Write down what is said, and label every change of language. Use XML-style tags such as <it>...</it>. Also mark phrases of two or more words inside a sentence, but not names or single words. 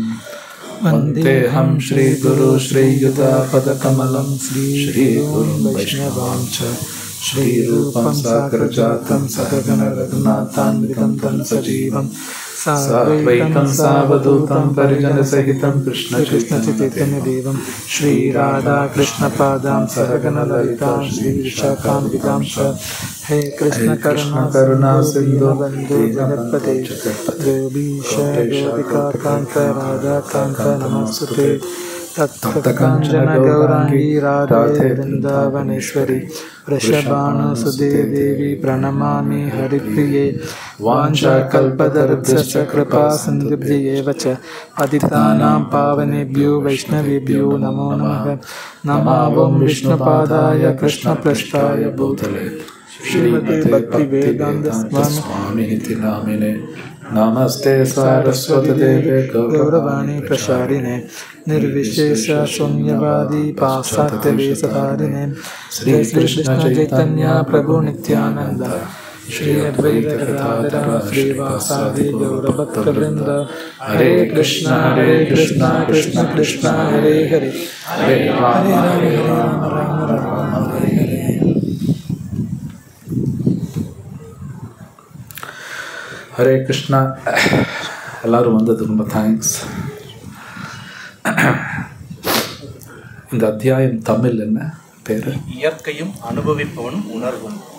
<sa>वन्देहम् श्री गुरु श्रीयुतापदकमलम् श्री गुरुम् वैष्णवाम् च श्रीरूपम् सागरजातम् सहगण रघुनाथान्वितम् तम् सजीवम् साद्वैतम् सावधूतम् परिजनसहितम् कृष्ण चैतन्य देवम् श्री राधा कृष्ण पादाम् सहगण ललिताम् श्री विशाखान्विताम् च. हे कृष्ण करुणा सिन्धु बन्धु जनपते गोपीश गोपिका कान्त राधा कान्त नमस्तुते. तप्तकाञ्चन गौराङ्गि राधे वृन्दावनेश्वरि वृषभानुसुते देवी प्रणमामि हरिप्रिये. वाञ्छाकल्पतरुभ्यश्च कृपा सिन्धुभ्येव च पतितानां पावनेभ्यो वैष्णवेभ्यो नमो नमः. नमो विष्णुपादाय कृष्णपृष्ठाय भूतले श्रीमते भक्तिवेदान्त स्वामिनिति नामिने. नमस्ते सारस्वती देवे गौरवाणी प्रसारिणे निर्विशेष शून्यवादी पाश्चात्य वेशधारिणे. श्री कृष्ण चैतन्य प्रभु नित्यानंद श्री अद्वैत गदाधर श्रीवासादि गौरभक्तवृंद. हरे कृष्ण कृष्ण कृष्ण हरे हरे हरे राम हरे राम राम राम हरे हरे.</sa> <ta>ஹரே கிருஷ்ணா. எல்லோரும் வந்தது ரொம்ப தேங்க்ஸ். இந்த அத்தியாயம் தமிழ் என்ன பேர்? இயற்கையும் அனுபவிப்பவனும் உணர்வும்.</ta>